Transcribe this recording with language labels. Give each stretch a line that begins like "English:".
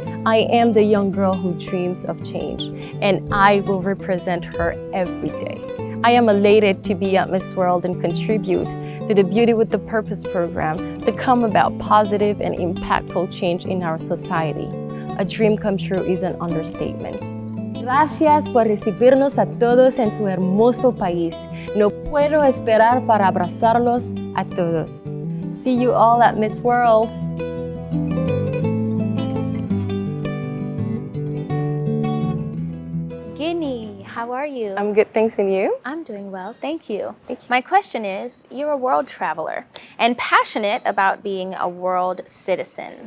English: I am the young girl who dreams of change, and I will represent her every day. I am elated to be at Miss World and contribute to the Beauty with the Purpose program to come about positive and impactful change in our society. A dream come true is an understatement.
Spanish: Gracias por recibirnos a todos en su hermoso país. No puedo esperar para abrazarlos a todos.
English: See you all at Miss World. Guinea, how are you? I'm good, thanks, and you? I'm doing well, thank you. My question is, you're a world traveler and passionate about being a world citizen.